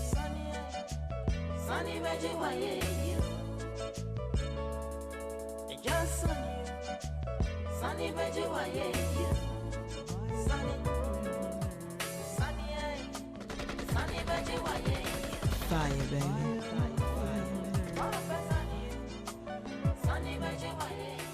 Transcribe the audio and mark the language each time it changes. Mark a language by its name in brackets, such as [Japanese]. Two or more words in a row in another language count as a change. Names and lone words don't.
[Yoruba] Sani beji wa ye, just Sani beji wa ye, Sani beji wa ye, [English] fire baby. [Yoruba] Sani beji wa ye.